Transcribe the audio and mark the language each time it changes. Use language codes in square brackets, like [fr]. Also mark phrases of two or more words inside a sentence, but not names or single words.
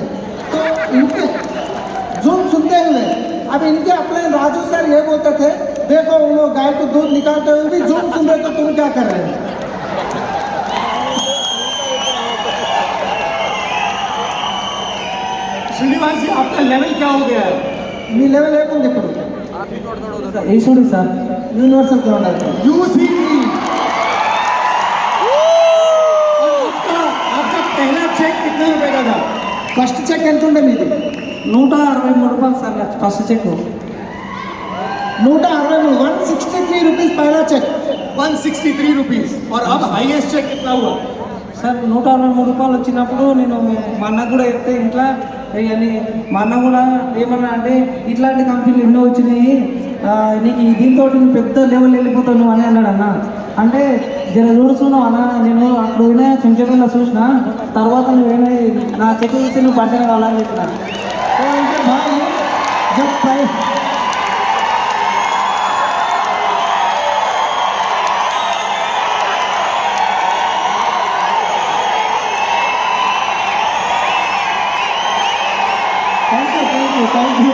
[hi] तो इनके जूम सुनते हुए अब इनके अपने राजू सर ये बोलते थे, देखो वो लोग गाय को दूध निकालते हुए भी जूम सुन रहे, तो तुम क्या कर रहे हो? श्रीनिवास जी आपका लेवल क्या हो गया है? [te] మీ లెవెల్ ఏముంది ఇప్పుడు? ఈశ్వరుడు సార్ [en] universal ground [hi] यूसीडी। आपका पहला चेक कितने रुपए का था? [en] first check [te] ఎంత ఉండే మీది? 163 రూపాయలు సార్ [en] first check. [hi] 163 163 रुपीज पहला चेक। 163 रुपीज। और अब हाईएस्ट चेक कितना हुआ? [te] సార్ 163 రూపాయలు వచ్చినప్పుడు నేను మా అన్నకు కూడా చెప్తే ఇంట్లో అని మా అన్న కూడా ఏమన్నా అంటే ఇట్లాంటి కంపెనీలు ఎన్నో వచ్చినాయి, నీకు దీంతో నువ్వు పెద్ద లెవెల్ వెళ్ళిపోతావు నువ్వు అని అన్నాడు అన్న. అంటే జర చూస్తున్నావు అన్న, నేను అప్పుడు పోయినా చెంచకుండా చూసిన తర్వాత నువ్వేనా నా చెక్ చూసి నువ్వు పట్టణ కావాలని చెప్పిన. [hi] तो इनके भाई जब [en] thank you.